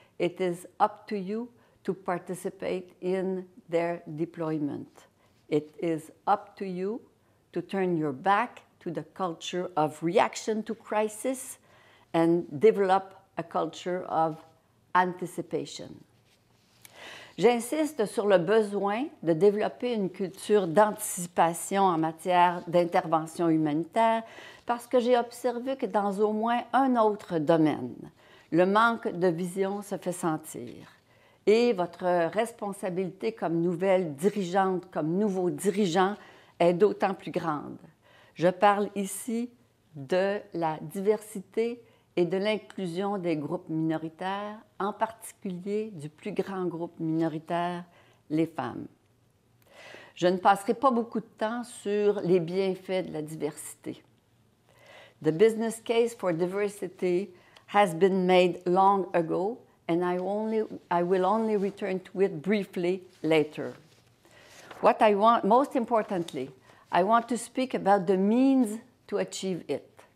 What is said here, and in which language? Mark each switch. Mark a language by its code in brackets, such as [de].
[en] It is up to you to participate in their deployment. It is up to you to turn your back to the culture of reaction to crisis and develop a culture of anticipation. [fr] J'insiste sur le besoin de développer une culture d'anticipation en matière d'intervention humanitaire parce que j'ai observé que dans au moins un autre domaine, le manque de vision se fait sentir. Et votre responsabilité comme nouvelle dirigeante, comme nouveau dirigeant, est d'autant plus grande. Je parle ici de la diversité et de l'inclusion des groupes minoritaires, en particulier du plus grand groupe minoritaire, les femmes. Je ne passerai pas beaucoup de temps sur les bienfaits de la diversité. [en] The business case for diversity has been made long ago, and I will only return to it briefly later. What I want, most importantly, I want to speak about the means to achieve it.